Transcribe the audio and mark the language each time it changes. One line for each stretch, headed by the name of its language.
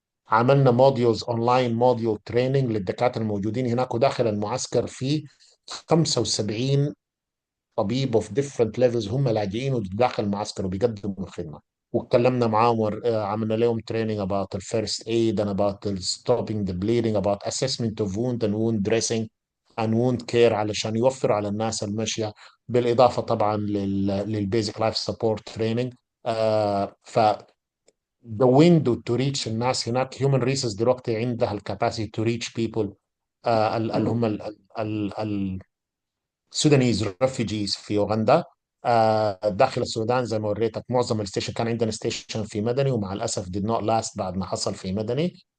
Arabic: عملنا موديولز اونلاين، موديول تريننج للدكاتره الموجودين هناك، وداخل المعسكر في 75 طبيب
English: of different levels
Arabic: هم لاجئين وداخل المعسكر وبيقدموا الخدمه. واتكلمنا معاهم عملنا لهم
English: training about the first aid and about the stopping the bleeding, about assessment of wound and wound dressing and wound care
Arabic: علشان يوفروا على الناس المشيه، بالاضافه طبعا للبيزك لايف سبورت تريننج. ف
English: the window to reach
Arabic: الناس هناك human resource دلوقتي عندها الكاباسيتي
English: to reach people
Arabic: اللي هم السودانيز refugees في اوغندا. داخل السودان زي ما وريتك معظم الستيشن كان عندنا ستيشن في مدني، ومع الاسف
English: did not last
Arabic: بعد ما حصل في مدني.